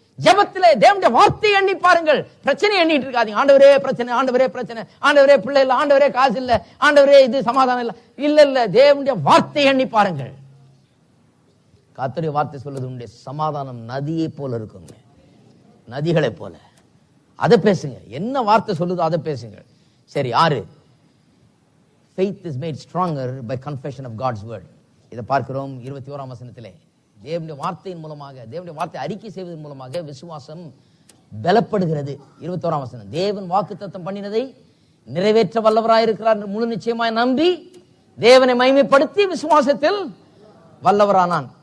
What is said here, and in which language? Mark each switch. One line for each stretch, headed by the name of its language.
Tamil: ஜெபத்திலே தேவனுடைய வார்த்தையை எண்ணி பாருங்கள். பிரச்சனை எண்ணிட்டு இருக்காதீங்க. ஆண்டவரே பிரச்சனை, ஆண்டவரே பிரச்சனை, ஆண்டவரே பிள்ளை இல்ல, ஆண்டவரே காசு இல்ல, ஆண்டவரே இது சமாதானம் இல்ல. இல்ல இல்ல, தேவனுடைய வார்த்தையை எண்ணி பாருங்கள். கர்த்தருடைய வார்த்தை சொல்லுது, உன்னுடைய சமாதானம் நதியை போல இருக்குங்க. நதிகளை போல. அதை பேசுங்க. என்ன வார்த்தை சொல்லுதோ அதை பேசுங்க.
English: சரி, 6, faith is made stronger by confession of God's word.
Tamil: இதை பார்க்கிறோம் 21ஆம் வசனத்திலே. தேவனுடைய வார்த்தையின் மூலமாக, தேவனுடைய வார்த்தை அறிக்கை செய்வதன் மூலமாக விசுவாசம் பலப்படுகிறது. 21ஆம் வசனம், தேவன் வாக்குத்தத்தம் பண்ணினதை நிறைவேற்ற வல்லவராயிருக்கிறார் என்று முழு நிச்சயமாய் நம்பி தேவனை மகிமைப்படுத்தி விசுவாசத்தில் வல்லவரானான்.